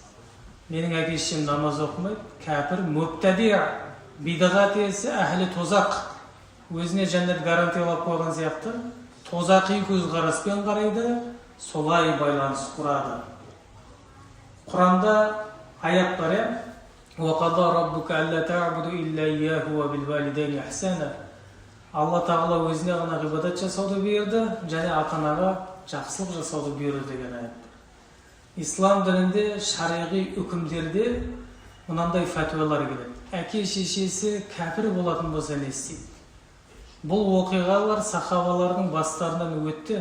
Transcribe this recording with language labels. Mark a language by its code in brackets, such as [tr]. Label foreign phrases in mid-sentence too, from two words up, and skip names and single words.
[kk] Менің әке-шешем намаз оқымайды, кәпір, мөптәди, бидағат иесі, әхлі тозақ. Өзіне жәннат гарантиялап қойған сияқты, тозақи көзқараспен қарайды, солай байланыс құрады. Құранда аят бар, [ar] وَقَضَى رَبُّكَ أَلَّا تَعْبُدُوا إِلَّا إِيَّاهُ وَبِالْوَالِدَيْنِ إِحْسَانًا. [kk] Алла тағала өзіне ғана ғибадат жасауды бұйырды, және ата-анаға жақсылық жасауды бұйырды деген аят. Ислам дінінде шариғи үкімдерде мынандай фәтуалар келеді. Әке-шешесі кәпір болатын болса не істейді? Бұл оқиғалар сахабалардың бастарынан өтті.